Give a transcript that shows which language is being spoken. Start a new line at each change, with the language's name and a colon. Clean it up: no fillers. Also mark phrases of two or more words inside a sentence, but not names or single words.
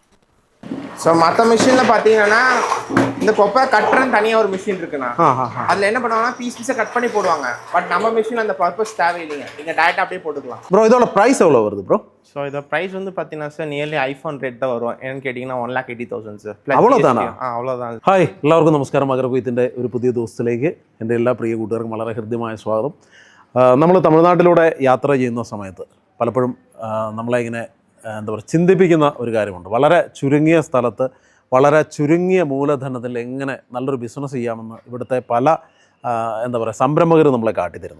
Tamil: ஸோ மற்ற மிஷின்ல பாத்தீங்கன்னா இந்த கொப்பரை கட்டுறன்னு தனியாக ஒரு மிஷின் இருக்குண்ணா. அதில் என்ன பண்ணுவாங்கன்னா பீஸை கட் பண்ணி போடுவாங்க. பட் நம்ம மிஷின் அந்த பர்பஸ் தேவையில்லைங்க. நீங்கள் டேரெக்டாக அப்படியே போட்டுக்கலாம். ப்ரோ இதோட ப்ரைஸ் எவ்வளோ வருது ப்ரோ? ஸோ இதோட ப்ரைஸ் வந்து பார்த்தீங்கன்னா சார்
English: nearly iPhone rate
Tamil: தான் வரும். என்னன்னு கேட்டிங்கன்னா 1,80,000 സാർ. അவ்வளോതാണോ? അவ்வளോതാണ്.
Malayalam: ഹായ്, എല്ലാവർക്കും നമസ്കാരം. മകരകൊയ്ത്തിൻ്റെ ഒരു പുതിയ ദിവസത്തിലേക്ക് എൻ്റെ എല്ലാ പ്രിയ കൂട്ടുകാർക്കും വളരെ ഹൃദ്യമായ സ്വാഗതം. നമ്മൾ തമിഴ്നാട്ടിലൂടെ യാത്ര ചെയ്യുന്ന സമയത്ത് പലപ്പോഴും നമ്മളെ ഇങ്ങനെ എന്താ പറയുക ചിന്തിപ്പിക്കുന്ന ഒരു കാര്യമുണ്ട്. വളരെ ചുരുങ്ങിയ സ്ഥലത്ത് വളരെ ചുരുങ്ങിയ മൂലധനത്തിൽ എങ്ങനെ നല്ലൊരു ബിസിനസ് ചെയ്യാമെന്ന് ഇവിടുത്തെ പല എന്താ പറയുക സംരംഭകർ നമ്മളെ കാട്ടിത്തരുന്നു.